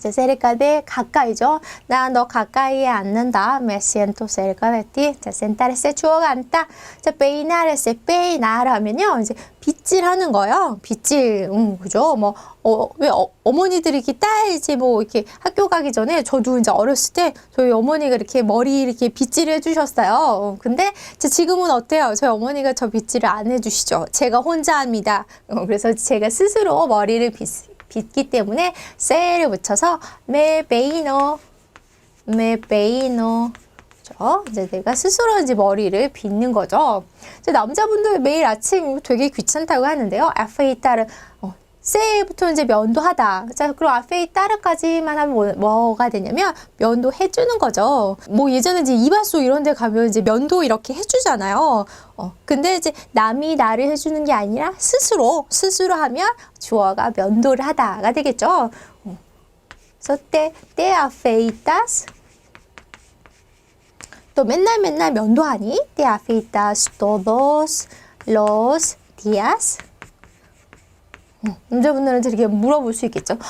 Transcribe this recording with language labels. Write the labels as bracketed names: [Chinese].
[Korean] cerca de 가까이죠. 나 너 가까이에 앉는다. [Spanish] me siento cerca de ti. 자, sentarse [Korean] 주어가 앉다. 자, [Spanish] peinarse, peinar [Korean] 하면요. 이제 빗 빗질하는 거요. 빗질, 그죠? 뭐, 왜 어머니들이 이렇게 이제 뭐 이렇게 학교 가기 전에 저도 이제 어렸을 때 저희 어머니가 이렇게 머리 이렇게 빗질을 해주셨어요. 근데 지금은 어때요? 저희 어머니가 저 빗질을 안 해주시죠. 제가 혼자 합니다. 그래서 제가 스스로 머리를 빗기 때문에 세를 붙여서 메베이노. 이제 내가 스스로 이제 머리를 빗는 거죠. 이제 남자분들 매일 아침 되게 귀찮다고 하는데요. 아페이타르 세부터 이제 면도하다. 자, 그럼 아페이타르까지만 하면 뭐가 되냐면 면도 해주는 거죠. 뭐 예전에 이제 이발소 이런 데 가면 이제 면도 이렇게 해주잖아요. 근데 이제 남이 나를 해주는 게 아니라 스스로 하면 주어가 면도를 하다가 되겠죠. 그래서 [Spanish] te afeitas. [Korean] 또 맨날 면도하니? [Spanish] Te afeitas todos los días. [Korean] 남자분들은 이렇게 물어볼 수 있겠죠.